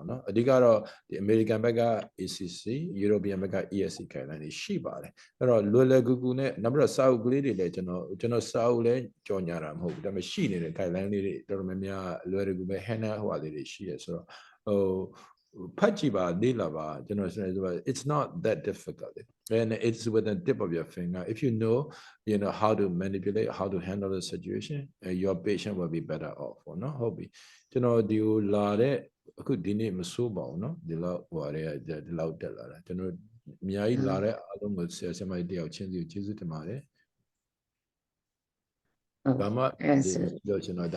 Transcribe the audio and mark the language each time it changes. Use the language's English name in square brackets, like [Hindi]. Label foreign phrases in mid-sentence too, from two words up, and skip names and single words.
[Burmese] နော်အဓိကတော့ဒီ American ဘက်က ACC European ဘက်က ESC guideline တွေရှိပါတယ်အဲ့တော့လွယ်လွယ်ကူကူနဲ့နောက်ပြီးတော့စာအုပ်ကလေးတွေလည်းကျွန်တော်စာအုပ်လည်းကြော် ညာတာမဟုတ်ဘူးဒါပေမဲ့ရှိနေတဲ့ guideline လေးတွေတော်တော်များများလွယ်လွယ်ကူပဲ handle ဟိုဟာလေးတွေရှိရဆိုတော့ဟိုဖတ်ကြည့်ပါ လေ့လာပါကျွန်တော်ဆို [English] it's not that difficult and it's within the tip of your finger if you know how to manipulate how to handle the situation your patient will be better off [Burmese] နော်ဟုတ်ပြီကျွန်တော်ဒီကိုလာတဲ့အခုဒီနေ့မစိုးပါဘူးเนาะဒီလောက်ဟိုအရေးဒီလောက်တက်လာတာကျွန်တော်အများကြီးလာတဲ့အားလုံးကိုဆရာမကြီးတယောက်ချင်းစီကိုကျေးဇူးတင်ပါတယ်ဘာမှပြောချင်တော့